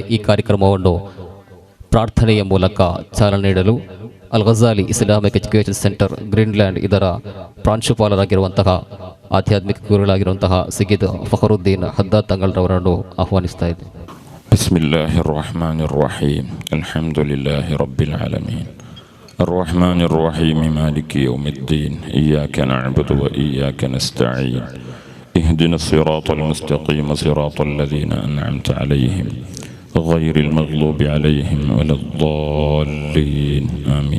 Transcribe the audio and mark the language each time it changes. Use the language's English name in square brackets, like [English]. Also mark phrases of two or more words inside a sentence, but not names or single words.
[Kannada] ಈ ಕಾರ್ಯಕ್ರಮವನ್ನು ಪ್ರಾರ್ಥನೆಯ ಮೂಲಕ ಚಾಲನೆ ನೀಡಲು ಅಲ್ ಘಜಾಲಿ ಇಸ್ಲಾಮಿಕ್ ಎಜುಕೇಷನ್ ಸೆಂಟರ್ ಗ್ರೀನ್ಲ್ಯಾಂಡ್ ಇದರ ಪ್ರಾಂಶುಪಾಲರಾಗಿರುವಂತಹ ಆಧ್ಯಾತ್ಮಿಕ ಗುರುಗಳಾಗಿರುವಂತಹ ಸಯ್ಯದ್ ಫಖರುದ್ದೀನ್ ಹದ್ದಾದ್ ತಂಗಲ್ರವರನ್ನು ಆಹ್ವಾನಿಸ್ತಾ ಇದ್ದೇವೆ. [Arabic] بسم الله الرحمن الرحيم. الحمد لله رب العالمين. الرحمن الرحيم مالك يوم الدين إياك نعبد وإياك نستعين اهدنا الصراط المستقيم صراط الذين أنعمت عليهم غير المغضوب عليهم ولا الضالين آمين.